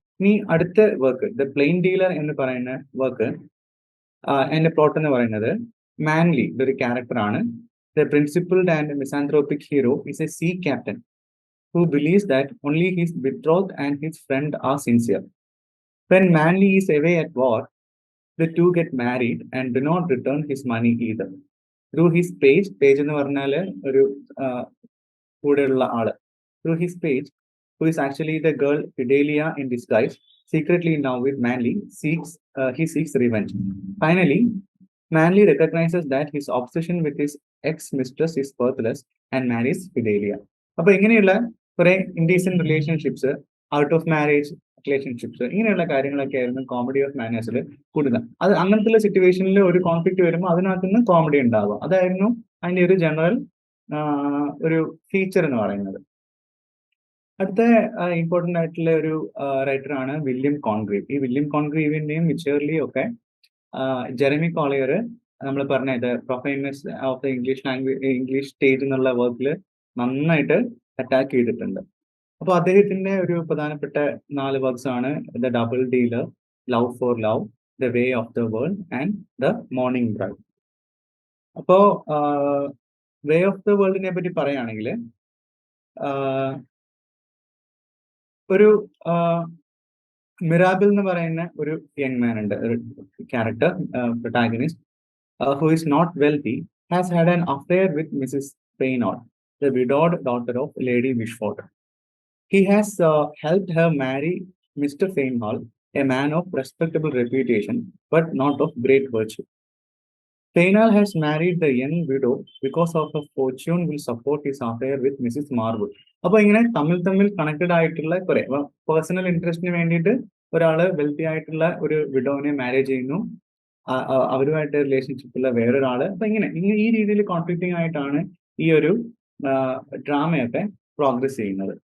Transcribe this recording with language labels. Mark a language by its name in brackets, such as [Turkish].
[Malayalam] ഇനി അടുത്ത work the plain dealer എന്ന് പറയുന്ന വർക്ക്, അതിന്റെ പ്ലോട്ട് എന്ന് പറയുന്നത് മാൻലി ഇതൊരു ക്യാരക്ടറാണ്. [English] The principled and misanthropic hero is a sea captain who believes that only his betrothed and his friend are sincere. When Manly is away at war, the two get married and do not return his money either. Through his page [Malayalam] എന്ന് പറഞ്ഞാല് ഒരു കൂടെയുള്ള ആള്, [English] through his page, who is actually the girl Fidelia in disguise, secretly in love with Manly, he seeks revenge. Finally, Manly recognizes that his obsession with his ex-mistress is worthless and marries Fidelia. [Malayalam] അപ്പൊ ഇങ്ങനെയുള്ള കുറെ indecent relationships, out of marriage relationships, ഇങ്ങനെയുള്ള കാര്യങ്ങളൊക്കെ ആയിരുന്നു comedy of മാനേഴ്സിൽ കൂടുതൽ. അത് അങ്ങനത്തെ സിറ്റുവേഷനിൽ ഒരു കോൺഫ്ലിക്റ്റ് വരുമ്പോൾ അതിനകത്ത് നിന്ന് കോമഡി ഉണ്ടാവുക, അതായിരുന്നു അതിന്റെ ഒരു ജനറൽ ഒരു ഫീച്ചർ എന്ന് പറയുന്നത്. അടുത്ത ഇമ്പോർട്ടൻ്റ് ആയിട്ടുള്ള ഒരു റൈറ്ററാണ് വില്യം കോൺഗ്രീവ്. ഈ വില്യം കോൺഗ്രീവിന്റെയും വിച്ചേർലിയും ഒക്കെ ജെറമി കോളിയർ നമ്മൾ പറഞ്ഞ ഇത് പ്രൊഫൈൻനെസ് of the English language, English stage എന്നുള്ള വർക്കിൽ നന്നായിട്ട് അറ്റാക്ക് ചെയ്തിട്ടുണ്ട്. അപ്പോൾ അദ്ദേഹത്തിന്റെ ഒരു പ്രധാനപ്പെട്ട 4 വർക്ക്സ് ആണ് the double dealer, love for love, the way of the world and the morning bride. അപ്പോ വേ ഓഫ് ദ വേൾഡിനെ പറ്റി പറയുകയാണെങ്കിൽ ഒരു മിറാബിൾ എന്ന് പറയുന്ന ഒരു യങ് മാൻ ഉണ്ട്, ഒരു character protagonist, [English] who is not wealthy, has had an affair with Mrs. Flecknoe, the widowed daughter of Lady Wishford. He has helped her marry Mr. Flecknoe, a man of respectable reputation, but not of great virtue. Flecknoe has married the young widow because of her fortune will support his affair with Mrs. Marwood. [Malayalam] അപ്പോൾ ഇങ്ങനെ തമ്മിൽ connected ആയിട്ടുള്ള കുറെ personal ഇൻട്രസ്റ്റിന് വേണ്ടിയിട്ട് ഒരാള് wealthy ആയിട്ടുള്ള ഒരു വിഡോവിനെ marriage ചെയ്യുന്നു, അവരുമായിട്ട് റിലേഷൻഷിപ്പുള്ള വേറൊരാള്. അപ്പൊ ഇങ്ങനെ ഈ രീതിയിൽ കോൺഫ്ലിക്റ്റിംഗ് ആയിട്ടാണ് ഈ ഒരു ഡ്രാമയൊക്കെ പ്രോഗ്രസ് ചെയ്യുന്നത്.